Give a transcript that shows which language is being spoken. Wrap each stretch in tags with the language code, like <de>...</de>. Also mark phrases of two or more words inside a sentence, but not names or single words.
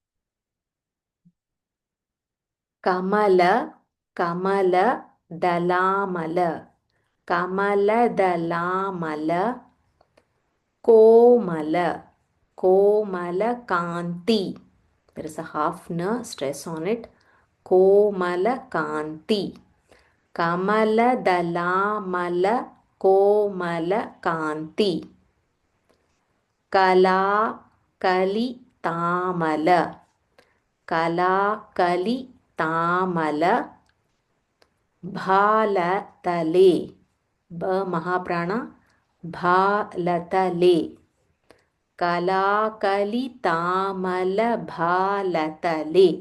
<or>କମଳା, କମଳା, ଦଳମଳା, କମଳା, ଦଳମଳା, କୋମଳା, କୋମଳା, କାନ୍ତି.</or> <en>There is a half na stress on it.</en> <or>କୋମଳା, କାନ୍ତି. କମଳା, ଦଳମଳା, କୋମଳା, କାନ୍ତି. କଳା, କାଳି, ତମାଳ. କଳା, କାଳି, ତମାଳ, ଭଲତଳେ, ବ ମହାପ୍ରାଣ, ଭଲତଳେ, କଳା, କାଳି, ତମାଳ, ଭଲତଳେ.</or>